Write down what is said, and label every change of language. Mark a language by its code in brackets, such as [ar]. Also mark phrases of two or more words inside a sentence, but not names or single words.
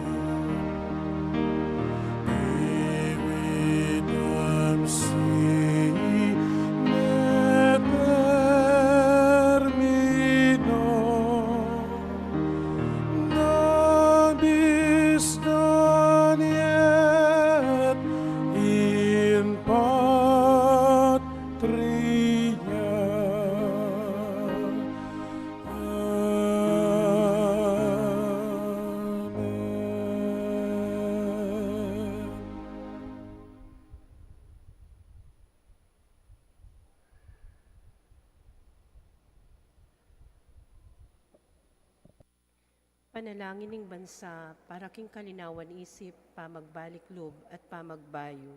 [la] dividam si ne termino, nobis doniet in patria. Amen. [pam] Panalangin ng bansa para king kalinawan isip, pamagbalik loob at pamagbayo.